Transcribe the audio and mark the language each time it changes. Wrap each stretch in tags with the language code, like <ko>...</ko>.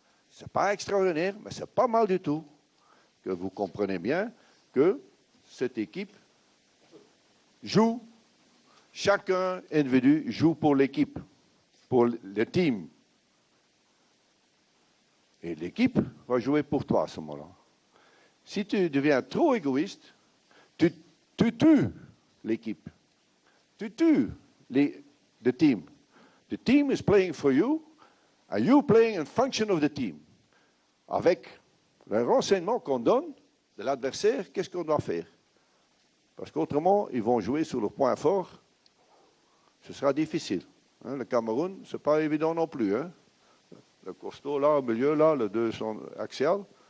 <fr>C'est pas extraordinaire, mais c'est pas mal du tout. Que vous comprenez bien que cette équipe joue, chacun individu joue pour l'équipe, pour le team. Et l'équipe va jouer pour toi à ce moment-là. Si tu deviens trop égoïste, tu tues l'équipe. Tu tues</fr> <en>the team. The team is playing for you, and you playing in function of the team.</en> <fr>Avec le renseignement qu'on donne de l'adversaire, qu'est-ce qu'on doit faire? Parce qu'autrement, ils vont jouer sur le point fort. Ce sera difficile. Hein, le Cameroun, ce n'est pas évident non plus. Hein. Le costaud, là, au milieu, là, les deux sont axiales.</fr>